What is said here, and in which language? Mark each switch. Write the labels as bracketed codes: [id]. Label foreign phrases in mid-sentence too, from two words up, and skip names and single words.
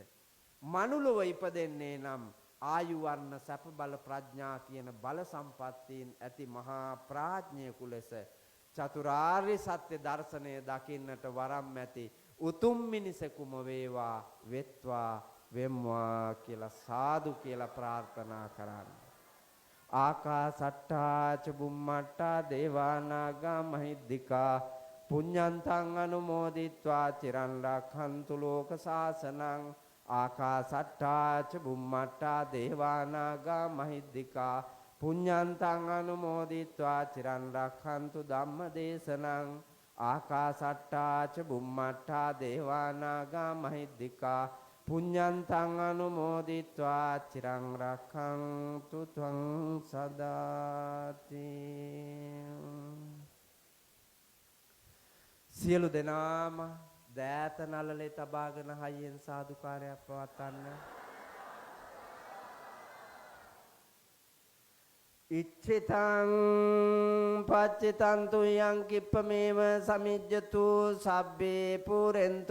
[si] මනුලොව ඉපදෙන්නේ නම් ආයු වර්ණ සැප බල ප්‍රඥා කියන බල සම්පත්තියෙන් ඇති මහා ප්‍රඥයෙකු ලෙස චතුරාර්ය සත්‍ය දර්ශනය දකින්නට වරම් ඇති උතුම් මිනිසෙකුම වේවා වෙත්වා වෙම්වා කියලා සාදු කියලා ප්‍රාර්ථනා කරන්න. [pi] ආකාසට්ටා ච බුම්මට්ටා දේවානාගා මහිද්దికා පුඤ්ඤන්තං අනුමෝදිත්වා චිරන් රක්ඛන්තු ලෝක සාසනං. ආකාසට්ටා ච බුම්මට්ටා දේවානාගා මහිද්దికා පුඤ්ඤන්තං අනුමෝදිත්වා චිරන් රක්ඛන්තු ධම්ම දේශනං ආකාසට්ටා ච බුම්මට්ටා දේවානාගා මහිද්దికා පුඤ්ඤන්තං අනුමෝදිත්වා චිරන් රක්ඛන්තු ත්වං සදාති. [si] සියලු දෙනාම දෑත නළලේ තබාගෙන හයියෙන් සාදුකාරයක් පවත්වන්න. [pi] ඉච්ඡිතං පච්චිතං තුයං කිප්පමේව සමිජ්ජතු සබ්බේ පුරෙන්තු